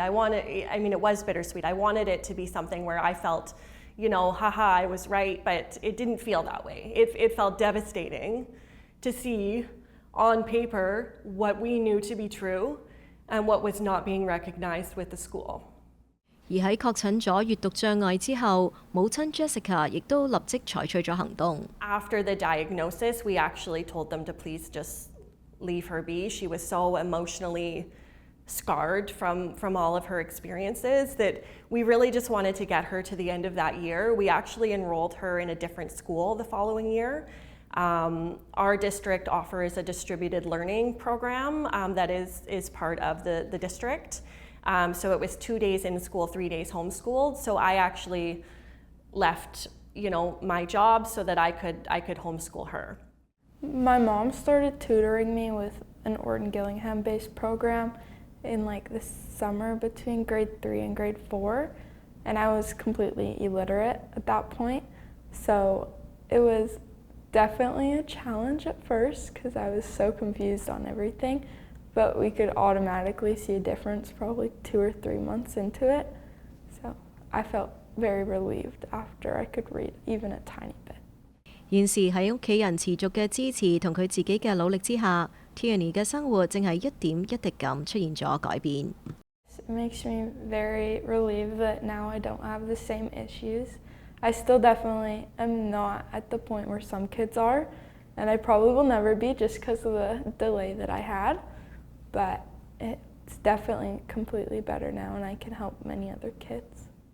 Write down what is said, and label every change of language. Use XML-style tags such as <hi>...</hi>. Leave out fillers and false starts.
<en>I mean, it was bittersweet. I wanted it to be something where I felt, you know, haha, I was right, but it didn't feel that way. It felt devastating to see on paper what we knew to be true and what was not being recognized with the school.</en> <yue>而喺確診咗閱讀障礙之後，母親 Jessica 亦都立即採取咗行動。</yue> <en>After the diagnosis, we actually told them to please just leave her be. She was so emotionally scarred from all of her experiences that we really just wanted to get her to the end of that year. We actually enrolled her in a different school the following year. Our district offers a distributed learning program that is part of the district. So it was 2 days in school, 3 days homeschooled. So I actually left, you know, my job so that I could homeschool her. My mom started tutoring me with an Orton Gillingham-based program in like the summer between grade 3 and grade 4, and I was completely illiterate at that point. So it was definitely a challenge at first because I was so confused on everything, but we could automatically see a difference probably 2 or 3 months into it. So I felt very relieved after I could read even a tiny bit.</en> <yue>現時喺屋企人持續嘅支持同佢自己嘅努力之下 Tierney 嘅生活正係一點一滴咁出現咗改變。</yue> <en>It makes me very relieved that now I don't have the same issues. I still definitely am not at the point where some kids are, and I probably will never be just because of the delay that I had, but it's definitely completely better now and I can help many other kids.</en>